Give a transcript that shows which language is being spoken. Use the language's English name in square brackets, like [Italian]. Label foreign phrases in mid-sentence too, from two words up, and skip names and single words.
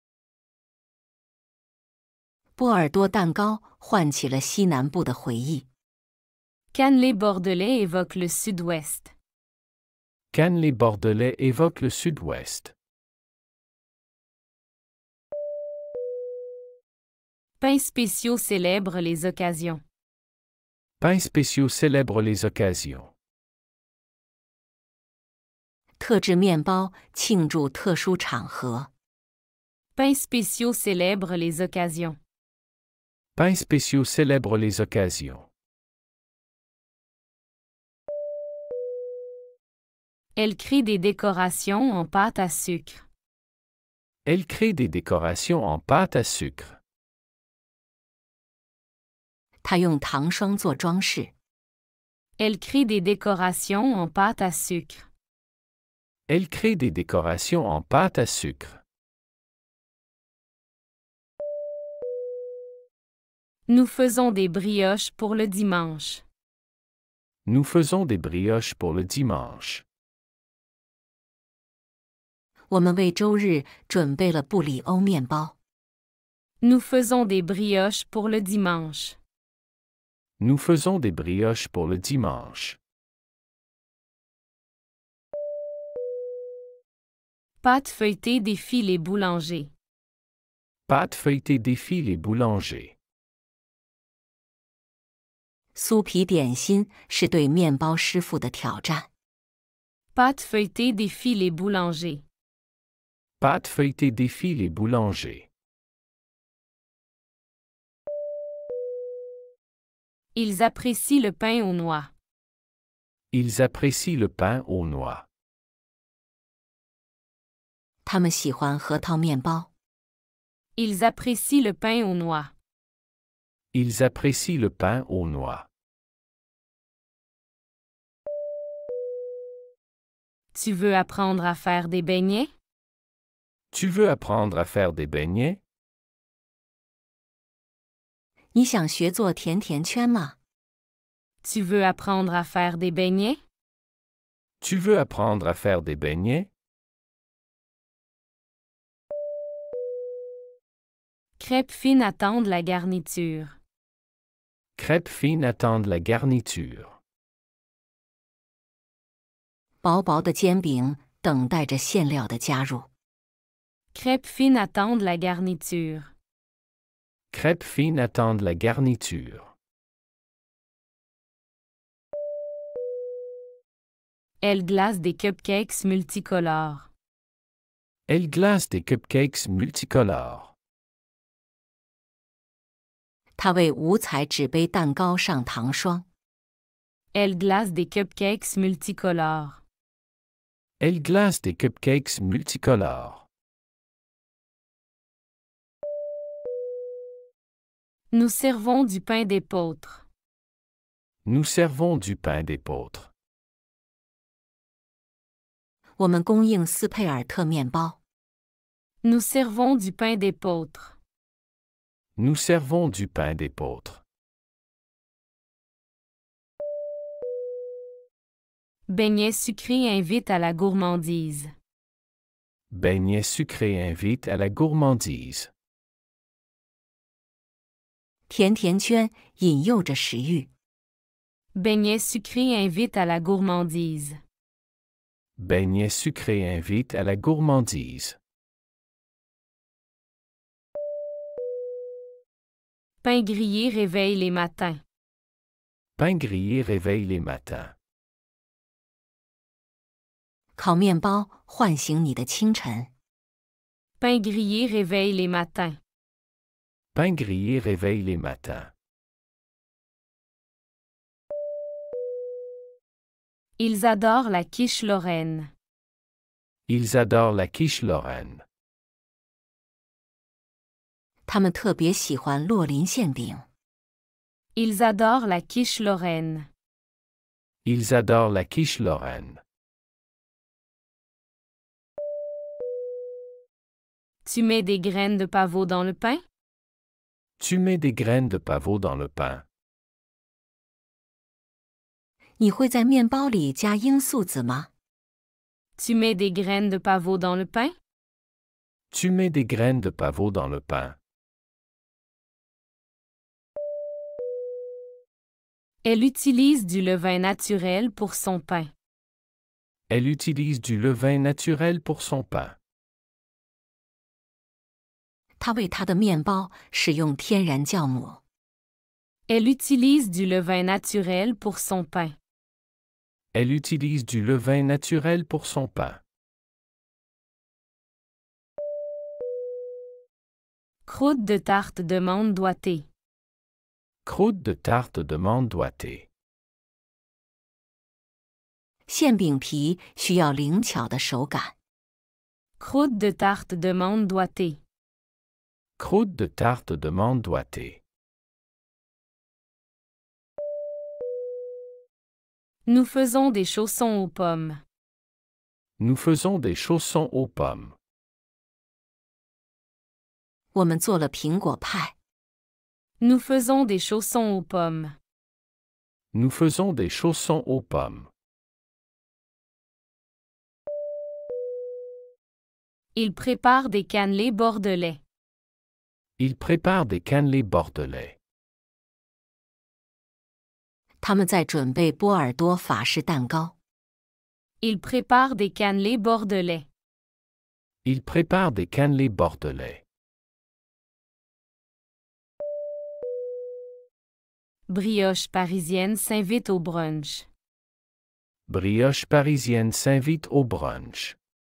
[Chinese] 波尔多蛋糕唤起了西南部的回忆。 [French] Cannelé bordelais évoque le sud-ouest. Cannelé bordelais évoque le sud-ouest. Pains spéciaux célèbrent les occasions. Pains spéciaux célèbrent les occasions. [Chinese] 特制面包庆祝特殊场合。 [French] Pains spéciaux célèbrent les occasions. Pains spéciaux célèbrent les occasions. Elle crée des décorations en pâte à sucre. Elle crée des décorations en pâte à sucre. [Chinese] 她用糖霜做装饰。 [French] Elle crée des décorations en pâte à sucre. Elle crée des décorations en pâte à sucre. Nous faisons des brioches pour le dimanche. Nous faisons des brioches pour le dimanche. [Chinese] 我们为周日准备了布里欧面包。 [French] Nous faisons des brioches pour le dimanche. Nous faisons des brioches pour le dimanche. Pâte feuilletée défie les boulangers. Pâte feuilletée défie les boulangers. [Chinese] 酥皮点心是对面包师傅的挑战。 [French] Pâte feuilletée défie les boulangers. Pâte feuilletée défie les boulangers. Ils apprécient le pain aux noix. Ils apprécient le pain aux noix. [Chinese] 他们喜欢核桃面包。 [French] Ils apprécient le pain aux noix. Ils apprécient le pain aux noix. Tu veux apprendre à faire des beignets? Tu veux apprendre à faire des beignets? [Chinese] 你想学做甜甜圈吗？ [French] Tu veux apprendre à faire des beignets? Tu veux apprendre à faire des beignets? Crêpes fines attendent la garniture. Crêpes fines attendent la garniture. [Chinese] 薄薄的煎饼等待着馅料的加入。 [French] Crêpes fines attendent la garniture. Crêpes fines attendent la garniture. Elles glacent des cupcakes multicolores. Elle glace des cupcakes multicolores. [Chinese] 它为五彩纸杯蛋糕上糖霜。 [French] Elles glacent des cupcakes multicolores. Elle glace des cupcakes multicolores. Nous servons du pain d'épeautre. Nous servons du pain d'épeautre. [Chinese] 我们供应斯佩尔特面包。 [French] Nous servons du pain d'épeautre. Nous servons du pain d'épeautre. Beignets sucrés invitent à la gourmandise. Beignets sucrés invitent à la gourmandise. [Chinese] 甜甜圈引诱着食欲。 [French] Beignets sucrés invitent à la gourmandise. Beignets sucrés invitent à la gourmandise. Pain grillé réveille les matins. Pain grillé réveille les matins. [Chinese] 烤面包唤醒你的清晨。 [French] Pain grillé réveille les matins. Pain grillé réveille les matins. Ils adorent la quiche lorraine. Ils adorent la quiche lorraine. [Chinese] 他们特别喜欢洛林馅饼。 [French] Ils adorent la quiche lorraine. Ils adorent la quiche lorraine. Tu mets des graines de pavot dans le pain? Tu mets des graines de pavot dans le pain. [Chinese] 你会在面包里加罂粟籽吗？ [French] Tu mets des graines de pavot dans le pain? Tu mets des graines de pavot dans le pain. Elle utilise du levain naturel pour son pain. Elle utilise du levain naturel pour son pain. [Chinese] 她为她的面包使用天然酵母。 [French] Elle utilise du levain naturel pour son pain. Elle utilise du levain naturel pour son pain. Croûte de tarte de menthe doigtée. Croûte de tarte de menthe doigtée. [Chinese] 馅饼皮需要灵巧的手感。 [French] Croûte de tarte de menthe doigtée. Croûte de tarte de menthe doigtée. Nous faisons des chaussons aux pommes. Nous faisons des chaussons aux pommes. [Chinese] 我们做了苹果派。 [French] Nous faisons des chaussons aux pommes. Nous faisons des chaussons aux pommes. Il prépare des cannelés bordelais. Il prépare des cannelés bordelais. [Chinese] 他们在准备波尔多法式蛋糕。 [French] Il prépare des cannelés bordelais. Il prépare des cannelés bordelais. Brioche parisienne s'invite au brunch. Brioche parisienne s'invite au brunch.